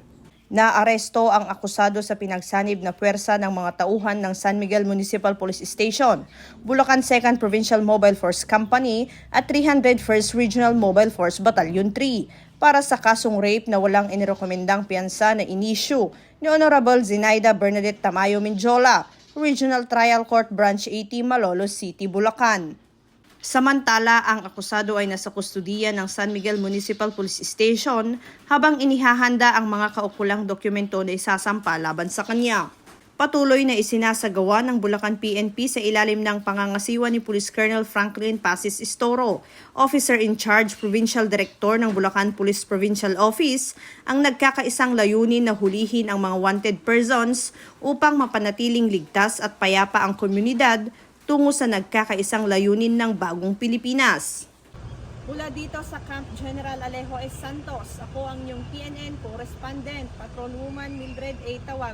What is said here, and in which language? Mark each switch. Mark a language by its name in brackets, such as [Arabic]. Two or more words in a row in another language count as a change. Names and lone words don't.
[Filipino] Naaresto ang akusado sa pinagsanib na puwersa ng mga tauhan ng San Miguel Municipal Police Station, Bulacan 2nd Provincial Mobile Force Company at 301st Regional Mobile Force Battalion 3 para sa kasong rape na walang inirekomendang piyansa na inisyu ni Honorable Zenaida Bernadette Tamayo Minjola, Regional Trial Court Branch 80, Malolos City, Bulacan. Samantala, ang akusado ay nasa kustudiya ng San Miguel Municipal Police Station habang inihahanda ang mga kaukulang dokumento na isasampa laban sa kanya. Patuloy na isinasagawa ng Bulacan PNP sa ilalim ng pangangasiwa ni Police Colonel Franklin Pasis Istoro, [English] Officer in Charge Provincial Director [Filipino] ng Bulacan Police Provincial Office, ang nagkakaisang layunin na hulihin ang mga [English] wanted persons [Filipino] upang mapanatiling ligtas at payapa ang komunidad tungo sa nagkakaisang layunin ng bagong Pilipinas. Mula dito sa Camp General Alejo S. Santos, ako ang inyong PNN Correspondent, Patrolwoman Mildred A.